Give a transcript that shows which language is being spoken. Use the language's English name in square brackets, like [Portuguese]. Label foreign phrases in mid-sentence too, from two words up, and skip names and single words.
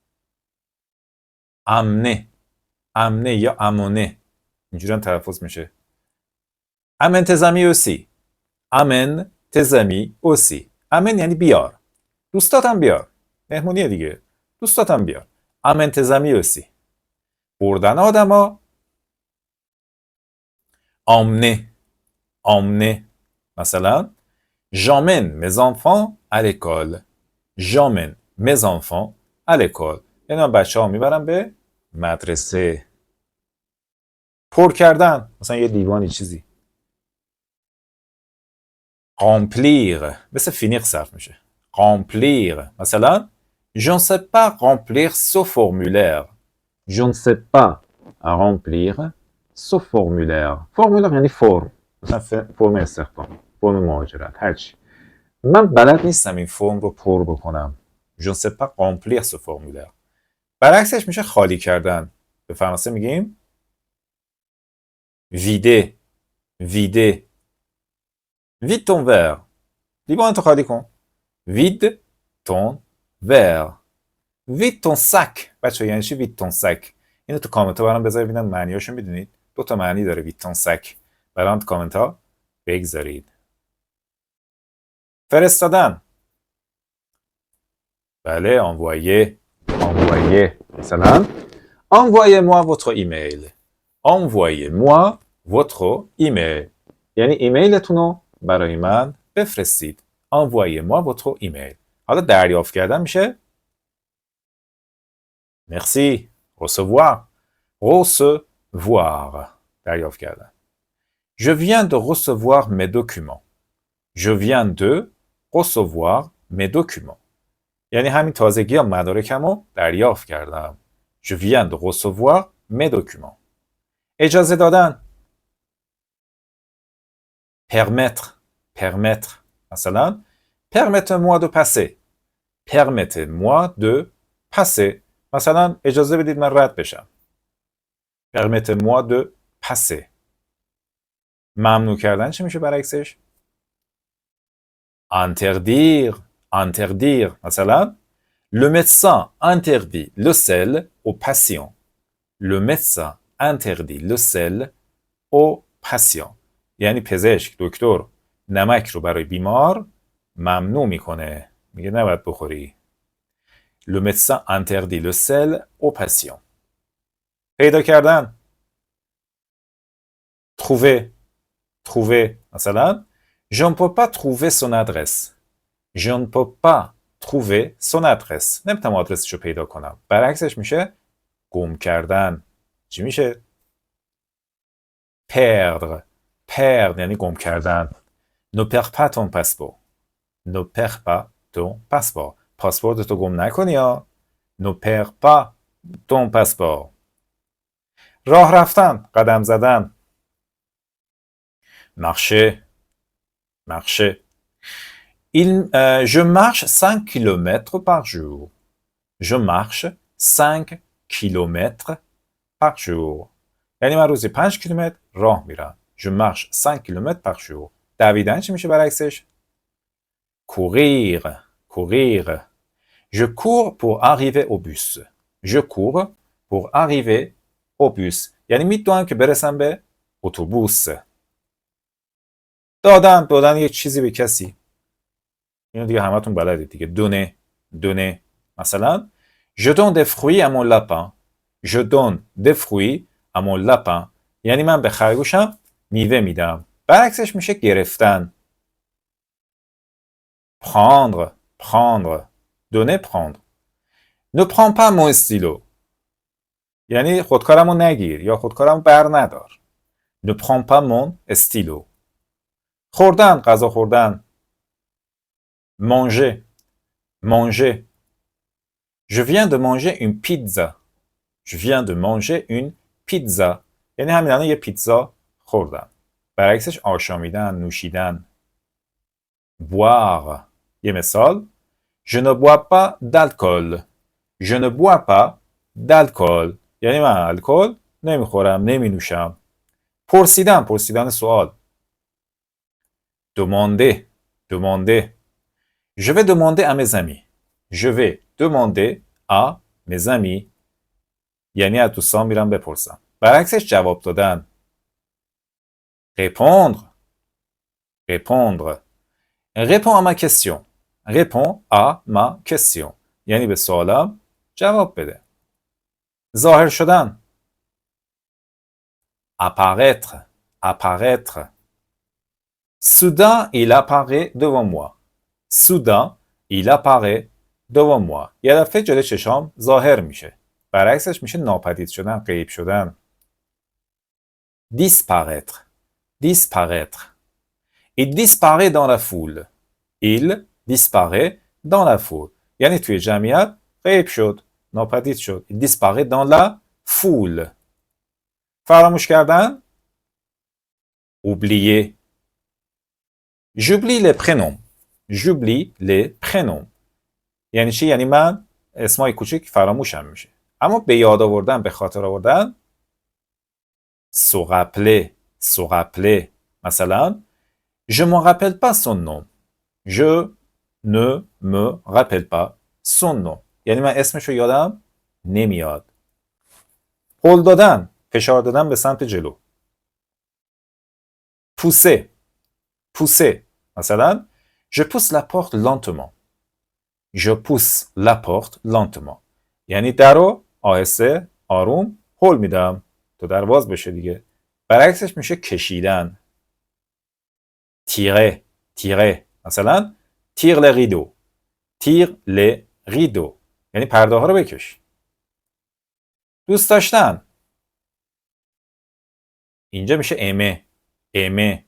[Persian] امنه. امنه یا امونه. اینجوری هم تلفظ میشه. [French] amène tes amis aussi. amène tes amis aussi. amène [Persian] یعنی بیار. دوستاتم بیار. مهمونیه دیگه. دوستاتم بیار. [French] amène tes amis aussi. [Persian] بردن آدم ها. امنه. امنه. [French] مثلا j'emmène mes enfants à l'école. j'emmène mes enfants à l'école. [Persian] یعنی من بچه ها میبرم به مدرسه. پر کردن. مثلا یه دیوانی چیزی. [French] remplir. [Persian] مثل finir صرف میشه. [French] remplir. مثلا je ne sais pas remplir ce formulaire. je ne sais pas remplir ce formulaire. [Persian] formulaire یعنی فرم. مثلا فرم استخدام. فرم مهاجرت. هرچی. من بلد نیستم این فرم رو پر بکنم. [French] je ne sais pas remplir ce formulaire. [Persian] برعکسش میشه خالی کردن. به فرانسه میگیم vider. [French] vider. vide ton verre. [Persian] لیوان تو خالی کن. [French] vide ton verre. vide ton sac. [Persian] بچه یعنی چی [French] vide ton sac؟ [Persian] اینو تو کامنت ها برام بذارید ببینم معنیاشو میدونید. دو تا معنی داره [French] vide ton sac. [Persian] برام تو کامنت ها بگذارید. فرستادن. بله envoyer. [French] envoyer. مثلا envoyez-moi votre email. envoyez-moi votre email. [Persian] یعنی ایمیلتون رو برای من بفرستید. [French] envoyez-moi votre email. [Persian] حالا دریافت کردن میشه [French] merci recevoir recevoir [Persian] دریافت کردن. [French] Je viens de recevoir mes documents. Je viens de recevoir mes documents. [Persian] یعنی همین تازگی ها مدارکمو دریافت کردم. [French] Je viens de recevoir mes documents. [Persian] اجازه دادن. [French] Permettre. Permettre. مثلا permettez-moi de passer. Permettez-moi de passer. [Persian] مثلا اجازه بدید من رد بشم. [French] Permettez-moi de passer. [Persian] ممنوع کردن چی میشه برعکسش؟ [French] Interdire. Interdire. مثلا le médecin interdit le sel aux patients. Le médecin interdit le sel aux patients. [Persian] یعنی پزشک دکتر نمک رو برای بیمار ممنوع میکنه. میگه نباید بخوری. [French] Le médecin interdit le sel aux patients. [Persian] پیدا کردن. [French] Trouver. Trouver. مثلا je ne peux pas trouver son adresse. Je ne peux pas trouver son adresse. [Persian] نمیتونم آدرسشو پیدا کنم. برعکسش میشه گم کردن. چی میشه؟ [French] perdre. perdre [Persian] یعنی گم کردن. [French] Ne perds pas ton passeport. Ne perds pas ton passeport. [Persian] پاسپورتتو گم نکنی ها. [French] Ne perds pas ton passeport. [Persian] راه رفتن. قدم زدن. [French] marcher. marcher. Je marche 5 km par jour. Je marche 5 km par jour. [Persian] یعنی من روزی 5 کیلومتر راه میرم. [French] Je marche 5 km par jour. [Persian] دویدن چی میشه برعکسش؟ [French] courir. courir. Je cours pour arriver au bus. Je cours pour arriver au bus. [Persian] یعنی میدوام که برسم به اتوبوس. دادن یک چیزی به کسی. اینو دیگه همتون بلدید دیگه. [French] donner. donner. مثلا je donne des fruits à mon lapin. Je donne des fruits à mon lapin. [Persian] یعنی من به خرگوشم میوه میدم. برعکسش میشه گرفتن. [French] prendre. prendre. donner, prendre. Ne prends pas mon stylo. [Persian] یعنی خودکارمو نگیر یا خودکارمو بر ندار. [French] Ne prends pas mon stylo. [Persian] خوردن. غذا خوردن. [French] manger. manger. Je viens de manger une pizza. Je viens de manger une pizza. [Persian] یعنی همین الان یه پیتزا خوردم. برعکسش آشامیدن، نوشیدن. boire. یه مثال. [French] Je ne bois pas d'alcool. Je ne bois pas d'alcool. [Persian] یعنی من الکل نمیخورم، نمی نوشم. پرسیدن سوال. [French] demander. demander. Je vais demander à mes amis. Je vais demander à mes amis. [Persian] یعنی از دوستان میرم بپرسم. برعکسش جواب دادن. [French] répondre. répondre. réponds à ma question. réponds à ma question. [Persian] یعنی به سوالم جواب بده. ظاهر شدن. [French] apparaître. apparaître. soudain il apparaît devant moi. soudain il apparaît devant moi. [Persian] یه دفعه جلوی چشام ظاهر میشه. برعکسش میشه ناپدید شدن، غیب شدن. [French] disparaître. disparaître. il disparaît dans la foule. il disparaît dans la foule. [Persian] یعنی توی جمعیت غیب شد، ناپدید شد. [French] il disparaît dans la foule. [Persian] فراموش کردن. [French] oublier. j'oublie les prénoms. j'oublie les prénoms. [Persian] یعنی چی؟ یعنی من اسمای کوچیک فراموشم میشه. اما به یاد آوردن، به خاطر آوردن. [French] se rappeler. se rappeler. مثلا je me rappelle pas son nom. je ne me rappelle pas son nom. [Persian] یعنی من اسمشو یادم نمیاد. هل دادن، فشار دادن به سمت جلو. [French] pousser. pousser. مثلا je pousse la porte lentement. je pousse la porte lentement. [Persian] یعنی درو آهسته آروم هل میدم تا در باز بشه دیگه. برعکسش میشه کشیدن. [French] tirer. tirer. مثلا tire les rideaux. tire les rideaux [Persian] یعنی پرده ها رو بکش. دوست داشتن اینجا میشه aimer.